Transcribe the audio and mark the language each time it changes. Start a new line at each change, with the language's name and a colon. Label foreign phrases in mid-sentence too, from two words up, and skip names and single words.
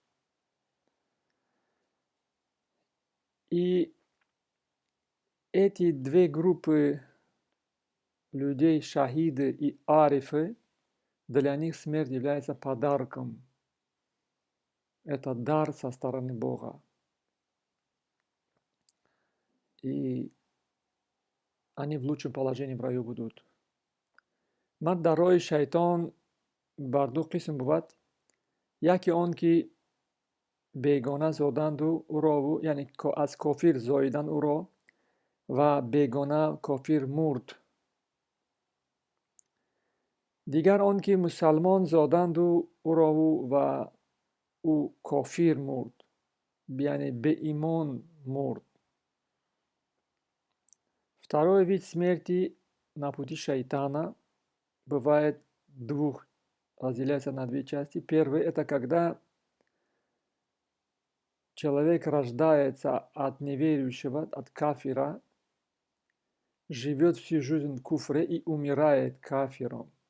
Russian: И эти две группы людей, шахиды и арифы, для них смерть является подарком. Это дар со стороны Бога. И они в лучшем положении в раю будут.
Tajik: Мард дар роҳи шайтон бар ду қисм буд. Яке он ки бегона зоданду уро, яъне аз кофир зоидан уро ва бегона кофир мурд. Дигар он ки мусалмон зоданду уро ва ӯ кофир мурд, яъне беимон мурд.
Russian: Второй вид смерти на пути шайтана бывает разделяется на две части. Первый – это когда человек рождается от неверующего, от кафира, живет всю жизнь в куфре и умирает кафиром.